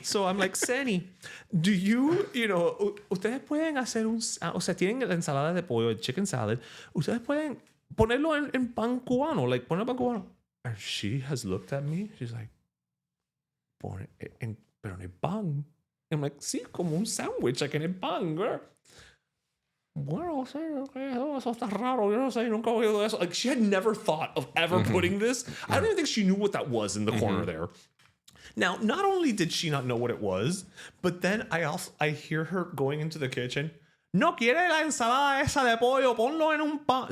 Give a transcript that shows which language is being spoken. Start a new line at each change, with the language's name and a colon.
English: So I'm like,
Spanish: Seni, do ustedes pueden hacer tienen la ensalada de pollo, el chicken salad, ustedes pueden ponerlo en pan cubano, like poner pan cubano.
English: And she has looked at me, she's like,
Spanish: pero en el pan.
English: I'm like,
Spanish: sí, como un sandwich, like en el pan, girl. Bueno, eso está raro. Yo no sé, nunca he oído eso.
English: Like, she had never thought of ever putting this. I don't even think she knew what that was in the corner there. Now, not only did she not know what it was, but then I hear her going into the kitchen.
Spanish: No quiere la ensalada esa de pollo, ponlo en un pan.